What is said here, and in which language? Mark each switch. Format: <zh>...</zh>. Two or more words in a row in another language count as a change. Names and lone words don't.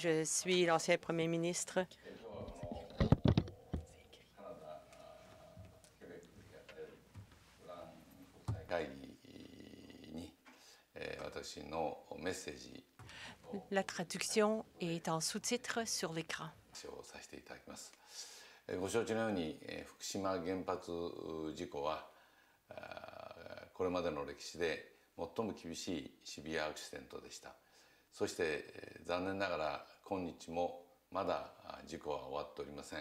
<fr>Je suis l'ancien premier ministre La traduction est en sous-titres sur l'écran.</fr> <ja>ご承知のように福島原発事故はこれまでの歴史で最も厳しいシビアアクシデントでした。そして残念ながら今日もまだ事故は終わっておりません。</ja>